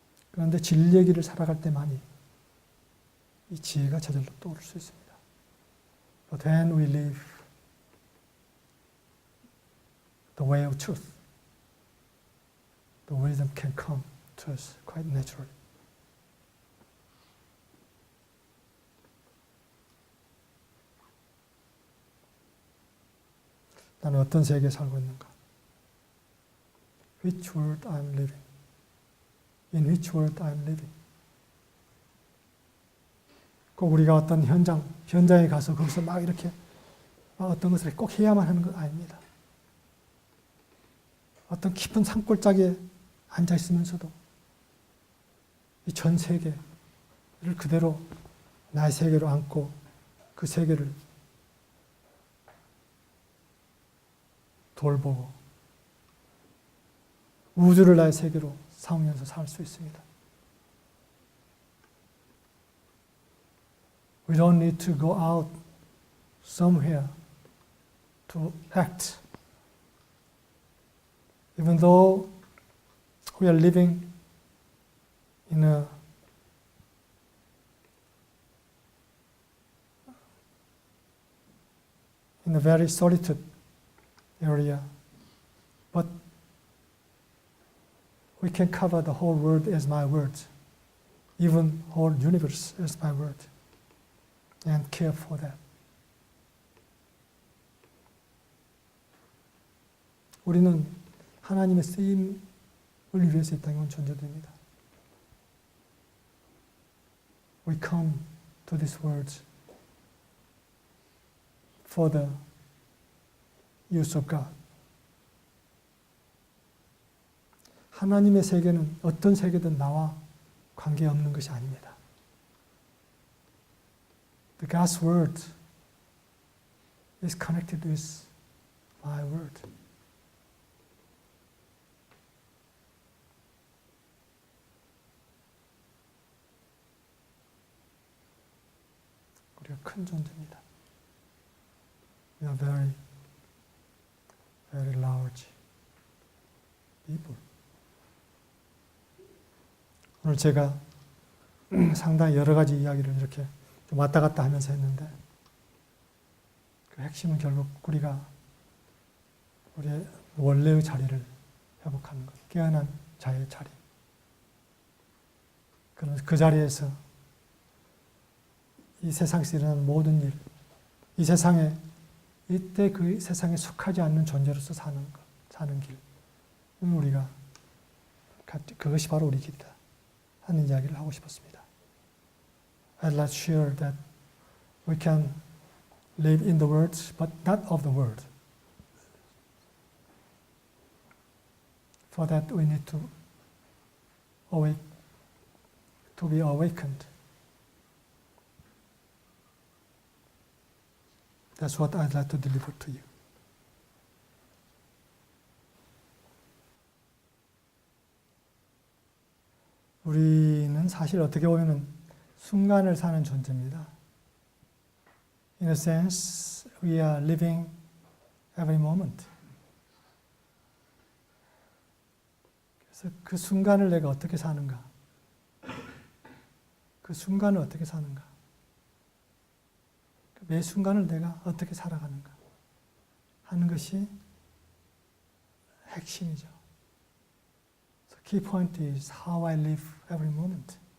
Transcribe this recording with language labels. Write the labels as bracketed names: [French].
[Korean] 그런데 진리의 길을 살아갈 때만이 이 지혜가 저절로 떠오를 수 있습니다. [English] But when we live the way of truth, the wisdom can come to us quite naturally. [Korean] 나는 어떤 세계에 살고 있는가? [English] Which world I am living? In which world I am living? [Korean] 꼭 우리가 어떤 현장에 가서 거기서 막 이렇게 어떤 것을 꼭 해야만 하는 건 아닙니다. 어떤 깊은 산골짜기에 앉아 있으면서도 이 전 세계를 그대로 나의 세계로 안고 그 세계를 돌보고 우주를 나의 세계로 삼으면서 살 수 있습니다. [English] We don't need to go out somewhere to act. Even though we are living in a very solitude area, but we can cover the whole world as my word, even whole universe as my word, and care for that. [Korean] 우리는 하나님의 쓰임을 위해서 이 땅에 온 존재들입니다. [English] We come to this world for the use of God. [Korean] 하나님의 세계는 어떤 세계든 나와 관계없는 것이 아닙니다. [English] The God's word is connected with my word. [Korean] 우리가 큰 존재입니다. [English] We are very, very large people. [Korean] 오늘 제가 상당히 여러 가지 이야기를 이렇게 좀 왔다 갔다 하면서 했는데 그 핵심은 결국 우리가 우리의 원래의 자리를 회복하는 것, 깨어난 자의 자리. 그러면서 그 자리에서 이 세상에서 일어나는 모든 일, 이 세상에 이때 그 세상에 속하지 않는 존재로서 사는 길. 우리가 그것이 바로 우리 길이다 하는 이야기를 하고 싶었습니다. [English] I'd like to share that we can live in the world, but not of the world. For that we need to be awakened. That's what I'd like to deliver to you. [Korean] 우리는 사실 어떻게 보면 순간을 사는 존재입니다. [English] In a sense, we are living every moment. [Korean] 그래서 그 순간을 내가 어떻게 사는가? 그 순간을 어떻게 사는가? 매 순간을 내가 어떻게 살아가는가 하는 것이 핵심이죠. [English] So key point is how I live every moment.